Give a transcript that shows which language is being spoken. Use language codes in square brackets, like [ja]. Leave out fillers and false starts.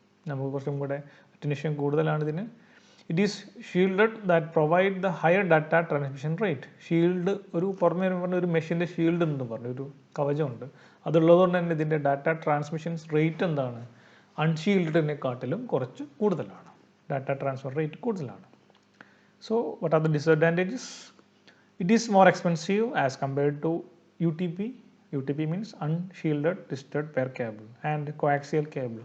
[ml] നമുക്ക് കുറച്ചും കൂടെ അറ്റന്വേഷൻ കൂടുതലാണ് ഇതിന്. [en] It is shielded that provide the higher data transmission rate. [ml] Shield ഒരു പുറമേ പറഞ്ഞ ഒരു മെഷീൻ്റെ ഷീൽഡ് എന്ന് പറഞ്ഞു ഒരു കവചമുണ്ട്. അതുള്ളതുകൊണ്ട് തന്നെ ഇതിൻ്റെ ഡാറ്റ ട്രാൻസ്മിഷൻ റേറ്റ് എന്താണ്, അൺഷീൽഡിനെക്കാട്ടിലും കുറച്ച് കൂടുതലാണ്. ഡാറ്റ ട്രാൻസ്ഫർ റേറ്റ് കൂടുതലാണ്. [en] So what are the disadvantages? It is more expensive as compared to UTP. UTP means unshielded twisted pair cable and coaxial cable.